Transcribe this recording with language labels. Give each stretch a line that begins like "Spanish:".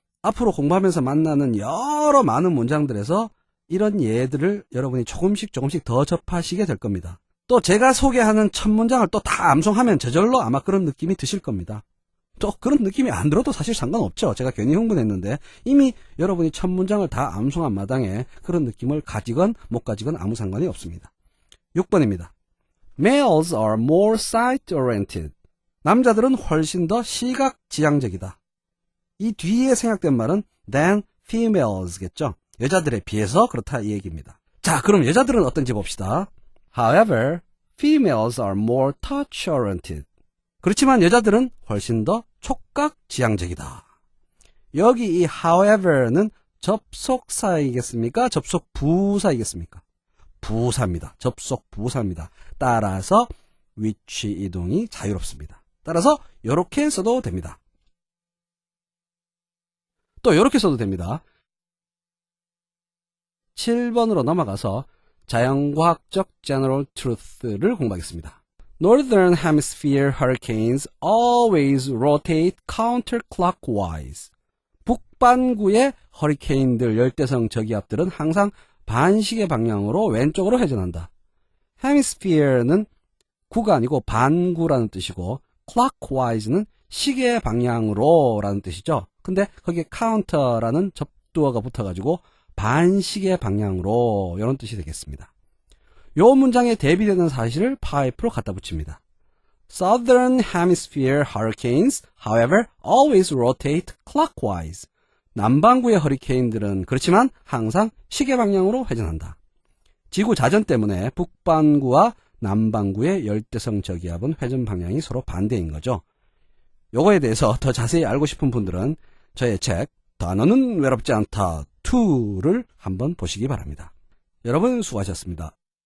Korean: 앞으로 공부하면서 만나는 여러 많은 문장들에서 이런 예들을 여러분이 조금씩 더 접하시게 될 겁니다. 또 제가 소개하는 첫 문장을 또 다 암송하면 저절로 아마 그런 느낌이 드실 겁니다. 또 그런 느낌이 안 들어도 사실 상관없죠. 제가 괜히 흥분했는데 이미 여러분이 첫 문장을 다 암송한 마당에 그런 느낌을 가지건 못 가지건 아무 상관이 없습니다. 6번입니다.
English: Males are more sight-oriented.
Korean: 남자들은 훨씬 더 시각지향적이다. 이 뒤에 생략된 말은
English: than females
Korean: 겠죠. 여자들에 비해서 그렇다 이 얘기입니다. 자, 그럼 여자들은 어떤지 봅시다.
English: However, females are more touch-oriented.
Korean: 그렇지만 여자들은 훨씬 더 촉각지향적이다. 여기 이 however는 접속사이겠습니까? 접속부사이겠습니까? 부사입니다. 접속부사입니다. 따라서 위치 이동이 자유롭습니다. 따라서 이렇게 써도 됩니다. 또 이렇게 써도 됩니다. 7번으로 넘어가서 자연과학적 general truth를 공부하겠습니다.
English: Northern Hemisphere hurricanes always rotate counterclockwise.
Korean: 북반구의 허리케인들, 열대성 저기압들은 항상 반시계 방향으로 왼쪽으로 회전한다. Hemisphere는 구가 아니고 반구라는 뜻이고 clockwise는 시계 방향으로 라는 뜻이죠. 근데 거기에 counter라는 접두어가 붙어가지고 반시계 방향으로 이런 뜻이 되겠습니다. 요 문장에 대비되는 사실을 파이프로 갖다 붙입니다.
English: Southern Hemisphere hurricanes, however, always rotate clockwise.
Korean: 남반구의 허리케인들은 그렇지만 항상 시계 방향으로 회전한다. 지구 자전 때문에 북반구와 남반구의 열대성 저기압은 회전 방향이 서로 반대인 거죠. 요거에 대해서 더 자세히 알고 싶은 분들은 저의 책 단어는 외롭지 않다 2를 한번 보시기 바랍니다. 여러분 수고하셨습니다.